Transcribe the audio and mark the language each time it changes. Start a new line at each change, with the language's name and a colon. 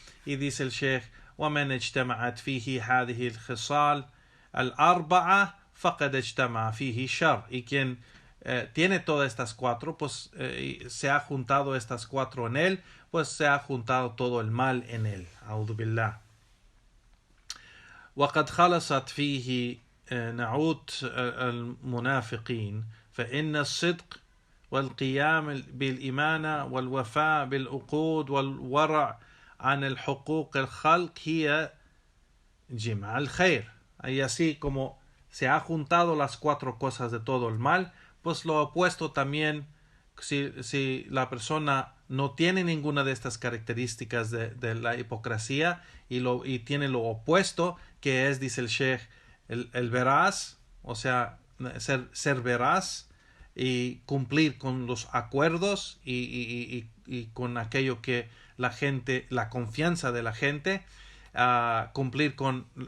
Spanish: Y dice el Sheikh:
Arabic: ومن اجتمعت فيه هذه الخصال الأربعة فقد اجتمع فيه الشر.
Spanish: Y quien tiene todas estas 4, pues se ha juntado estas 4 en él, pues se ha juntado todo el mal en él.
Arabic: أعوذ بالله. وقد خلصت فيه نعوت المنافقين فإن الصدق والقيام بالإمانة والوفاء بالعقود والورع عن الحقوق الخلق هي جمع الخير.
Spanish: Y así como se ha juntado las 4 cosas de todo el mal, pues lo opuesto también, si la persona no tiene ninguna de estas características de la hipocresía y tiene lo opuesto, que es, dice el Sheikh, el veraz, o sea, ser veraz y cumplir con los acuerdos y con aquello que la confianza de la gente, cumplir con